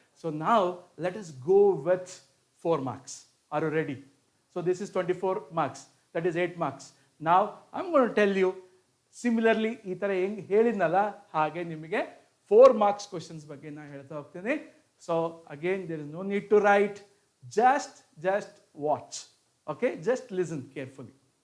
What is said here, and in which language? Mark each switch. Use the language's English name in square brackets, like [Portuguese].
[Kannada] So ನಾವು [English] Let us go with 4 marks. Are you ready? So this is 24 marks, that is 8 marks. Now I'm going to tell you similarly, [Kannada] ಈ ಥರ ಹೆಂಗೆ ಹೇಳಿದ್ನಲ್ಲ ಹಾಗೆ ನಿಮಗೆ 4 marks questions ಬಗ್ಗೆ ನಾನು ಹೇಳ್ತಾ ಹೋಗ್ತೀನಿ. [English] So again there is no need to write, just watch. Okay, just listen carefully.